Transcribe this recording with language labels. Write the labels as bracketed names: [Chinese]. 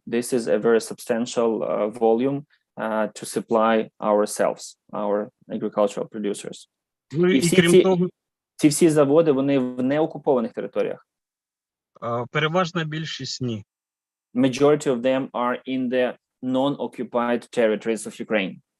[English] This is a very substantial volume to supply ourselves, our agricultural producers. Ну [Ukrainian] І і всі крім того, ці всі заводи, вони в неокупованих територіях. переважна більшість ні. [English] Majority of them are in the non-occupied territories of Ukraine.